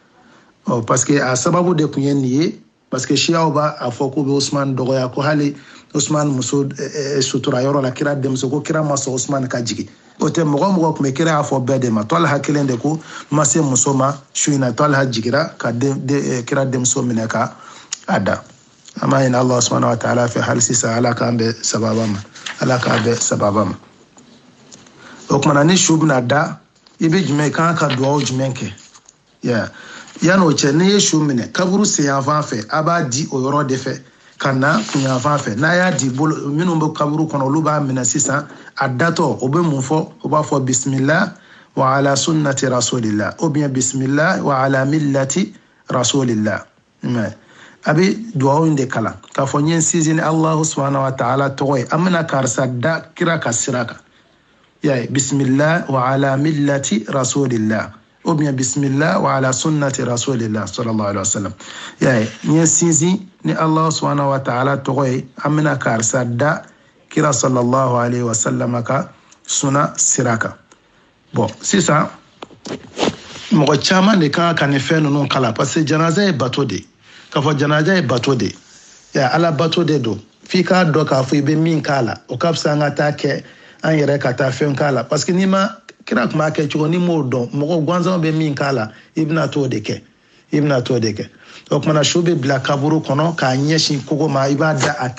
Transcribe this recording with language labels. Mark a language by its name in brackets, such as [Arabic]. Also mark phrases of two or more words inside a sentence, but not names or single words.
[French] parce que [Bambara] a sababu de tun ye nin ye [French] parce que [Bambara] siyaw b'a fɔ k'u bɛ Usman dɔgɔya ko hali Usman muso sutura yɔrɔ la kira denmuso ko kira ma sɔn Usman ka jigi o tɛ mɔgɔ mɔgɔ tun bɛ kira y'a fɔ bɛɛ de ma Talha kelen de ko ma se muso ma su in na Talha jigira ka kira denmuso minɛ ka a da an b'a ɲini [Arabic] الله سبحانه وتعالى [Bambara] fɛ hali sisan Ala k'an bɛ sababa ma Ala k'an bɛ sababa ma o kumana ni su bɛna da i bɛ jumɛn kan ka dugawu jumɛn kɛ yan'o cɛ n'i ye su minɛ kaburu senyanfan fɛ a b'a di o yɔrɔ de fɛ ka na kunyanfan fɛ n'a y'a di bolo minnu bɛ kaburu kɔnɔ olu b'a minɛ sisan a datɔ o bɛ mun fɔ o b'a fɔ [Arabic] بسم الله و على سنة رسول الله [French] ou bien [Arabic] بسم الله وعلى ملة رسول الله [Bambara] a bɛ dugawu in de kalan k'a fɔ n ye n sinsin [Arabic] الله سبحانه وتعالى [Bambara] tɔgɔ ye an bɛna karisa da kira ka sira kan [Arabic] بسم الله وعلى ملة رسول الله [French] ou bien [Arabic] بسم الله وعلى سنة رسول الله صلى الله عليه وسلم [Bambara] n ye sinsin ni [Arabic] الله سبحانه وتعالى [Bambara] tɔgɔ ye an bɛna karisa da kira [Arabic] صلى الله عليه وسلم [Bambara] ka sunna sira kan bon sisan mɔgɔ caman de kan ka nin fɛn ninnu kala [French] parce que [Bambara] janaza ye bato de k'a fɔ janaza ye bato de ala bato de don f'i k'a dɔn k'a fɔ i bɛ min k'a la o ka fisa an ka taa kɛ an yɛrɛ ka taa fɛn k'a la [French] parce que [Bambara] n'i ma kira tun b'a kɛ cogo ni m'o dɔn mɔgɔ gansanw bɛ min k'a la i bɛna t'o de kɛ o kumana su bɛ bila kaburu kɔnɔ k'a ɲɛsin kogo ma i b'a da a